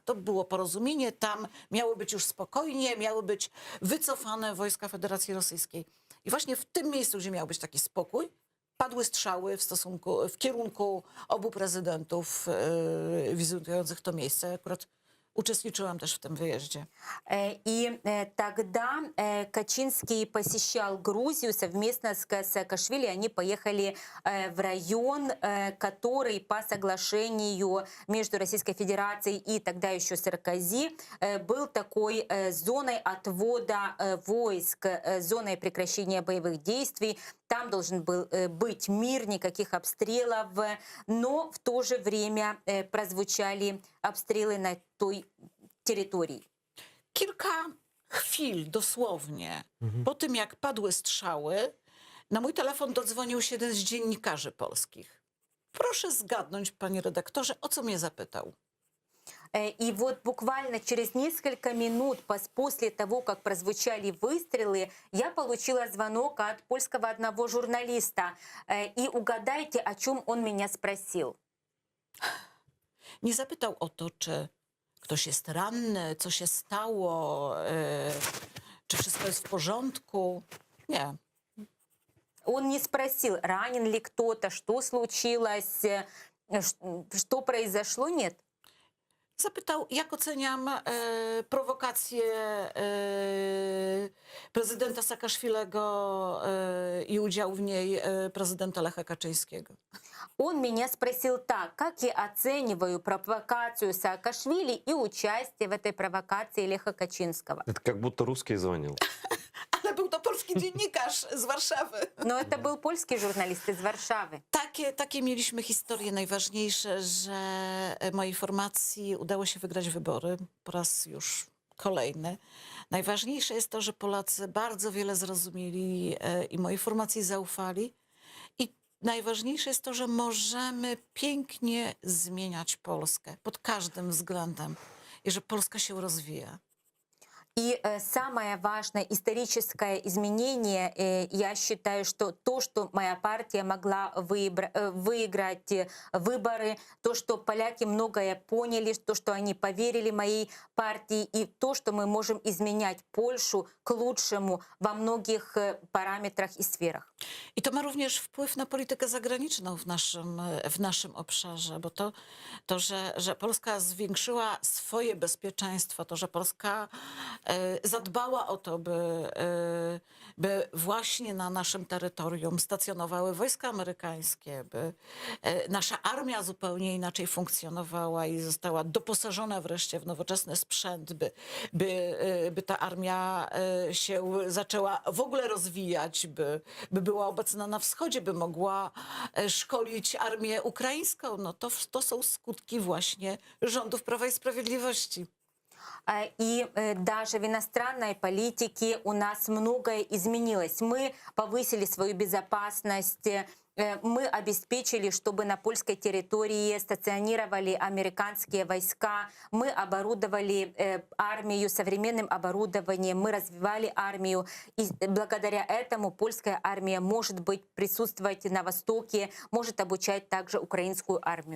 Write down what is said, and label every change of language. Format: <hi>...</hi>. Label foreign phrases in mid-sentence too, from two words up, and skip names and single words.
<pl>To było porozumienie, tam miało być już spokojnie, miały być wycofane wojska Federacji Rosyjskiej. I właśnie w tym miejscu, gdzie miał być taki spokój, padły strzały w kierunku obu prezydentów wizytujących to miejsce. Akurat uczestniczyłam też w tym wyjeździe.</pl> <ru>И тогда Качинский посещал Грузию совместно с Саакашвили. Они поехали в район, который по соглашению между Российской Федерацией и тогда еще Саркози был такой зоной отвода войск, зоной прекращения боевых действий. Там должен был быть мир, никаких обстрелов, но в то же время прозвучали обстрелы на той территории.</ru> <pl>Kilka chwil dosłownie po tym, jak padły strzały, na mój telefon dodzwonił się jeden z dziennikarzy polskich. Proszę zgadnąć, panie redaktorze, o co mnie zapytał.</pl> <ru>И вот буквально через несколько минут после того, как прозвучали выстрелы, я получила звонок от польского одного журналиста. И угадайте, о чем он меня спросил.</ru> <pl>Nie zapytał o to, czy ktoś jest ranny, co się stało, czy wszystko jest w porządku. Nie.</pl> <ru>Он не спросил, ранен ли кто-то, что случилось, что произошло. Нет.</ru> <pl>Zapytał, jak oceniam prowokację prezydenta Saakaszwilego i udział w niej prezydenta Lecha Kaczyńskiego.</pl> <ru>Он меня спросил так, как я оцениваю провокацию Саакашвили и участие в этой провокации Леха Качинского. Это как будто русский звонил.</ru> <pl>Ale był to polski dziennikarz z Warszawy.</pl> <ru>Но это был польский журналист из Варшавы.</ru> <pl>Takie mieliśmy historie. Najważniejsze, że mojej formacji udało się wygrać wybory po raz już kolejny. Najważniejsze jest to, że Polacy bardzo wiele zrozumieli i mojej formacji zaufali. I najważniejsze jest to, że możemy pięknie zmieniać Polskę pod każdym względem i że Polska się rozwija.</pl> <ru>И самое важное историческое изменение, я считаю, что то, что моя партия могла выиграть выборы, то, что поляки многое поняли, то, что они поверили моей партии, и то, что мы можем изменять Польшу к лучшему во многих параметрах и сферах.</ru> <pl>I to ma również wpływ na politykę zagraniczną w naszym obszarze, bo to że Polska zwiększyła swoje bezpieczeństwo, to, że Polska zadbała o to, by właśnie na naszym terytorium stacjonowały wojska amerykańskie, by nasza armia zupełnie inaczej funkcjonowała i została doposażona wreszcie w nowoczesny sprzęt, by ta armia się zaczęła w ogóle rozwijać, by była obecna na wschodzie, by mogła szkolić armię ukraińską. No to są skutki właśnie rządów Prawa i Sprawiedliwości.</pl> <ru>И даже в иностранной политике у нас многое изменилось. Мы повысили свою безопасность, мы обеспечили, чтобы на польской территории стационировали американские войска, мы оборудовали армию современным оборудованием, мы развивали армию, и благодаря этому польская армия может быть присутствовать на Востоке, может обучать также украинскую армию.</ru>